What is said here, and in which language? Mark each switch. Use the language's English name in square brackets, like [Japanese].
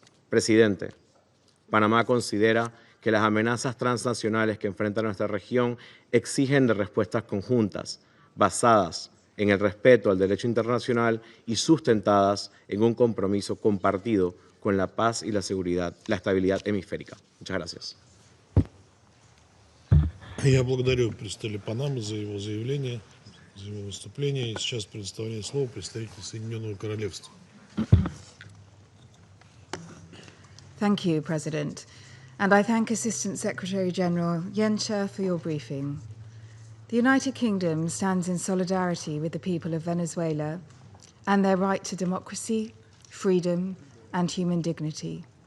[Spanish] Presidente, Panamá considera que las amenazas transnacionales que enfrenta nuestra región exigen de respuestas conjuntas, basadas en el respeto al derecho internacional y sustentadas en un compromiso compartido con la paz y la seguridad, la estabilidad hemisférica. Muchas gracias. [Russian] Я благодарю представителя Панамы за его заявление, за его выступление. И сейчас предоставляю слово представителю Соединенного Королевства. [English] Thank you, President. And I thank Assistant Secretary-General Yencha for your briefing. The United Kingdom stands in solidarity with the people of Venezuela and their right to democracy, freedom, and human dignity.